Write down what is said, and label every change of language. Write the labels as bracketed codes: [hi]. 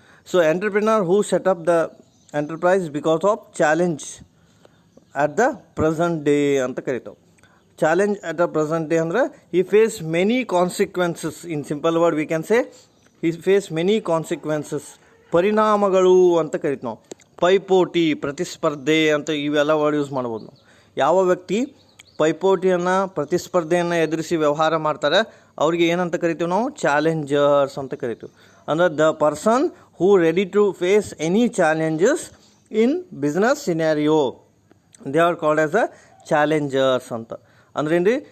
[en] so entrepreneur who set up the enterprise because of challenge at the present day [kn] ಅಂತ ಕರಿತಾವೆ. [en] Challenge at the present day ಅಂದರೆ ಈ face many consequences. In simple word we can say he face many consequences. [kn] ಪರಿಣಾಮಗಳು ಅಂತ ಕರಿತೀವಿ ನಾವು. ಪೈಪೋಟಿ, ಪ್ರತಿಸ್ಪರ್ಧೆ ಅಂತ ಇವೆಲ್ಲ ವರ್ಡ್ ಯೂಸ್ ಮಾಡ್ಬೋದು ನಾವು. ಯಾವ ವ್ಯಕ್ತಿ ಪೈಪೋಟಿಯನ್ನು, ಪ್ರತಿಸ್ಪರ್ಧೆಯನ್ನು ಎದುರಿಸಿ ವ್ಯವಹಾರ ಮಾಡ್ತಾರೆ ಅವ್ರಿಗೆ ಏನಂತ ಕರಿತೀವಿ ನಾವು? [en] challengers [kn] ಅಂತ ಕರಿತೀವಿ. ಅಂದರೆ [en] the person who ready to face any challenges in business scenario, they are called as a challengers [kn] ಅಂತ. ಅಂದ್ರೇನು ರೀ?